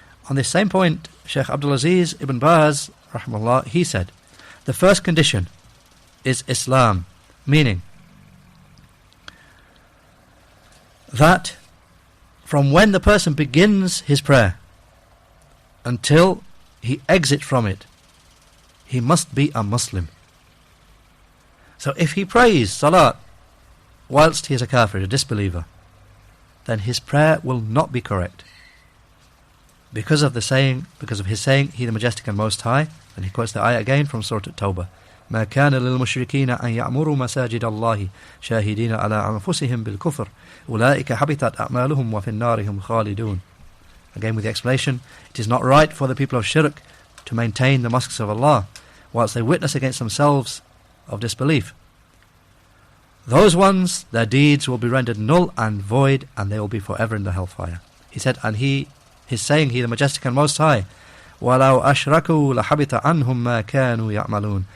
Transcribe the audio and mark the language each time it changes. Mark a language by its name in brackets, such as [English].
[English] On this same point, Shaykh Abdul Aziz ibn Baz raḥimahullah, he said, the first condition is Islam, meaning that from when the person begins his prayer until he exits from it, he must be a Muslim. So if he prays salat whilst he is a kafir, a disbeliever, then his prayer will not be correct, because of his saying, He the Majestic and Most High. And he quotes the ayah again from Surah At-Tawbah, [Arabic] ما كان للمشركين أن يعمروا مساجد الله شاهدين على أنفسهم بالكفر أولئك حبطت أعمالهم وفي النار هم خالدون. [English] Again with the explanation, it is not right for the people of shirk to maintain the mosques of Allah whilst they witness against themselves of disbelief. Those ones, their deeds will be rendered null and void, and they will be forever in the hellfire. He said, and his saying, He the Majestic and Most High, [Arabic] وَلَوْ أَشْرَكُوا لَحَبِطَ عَنْهُمْ مَا كَانُوا يَعْمَلُونَ.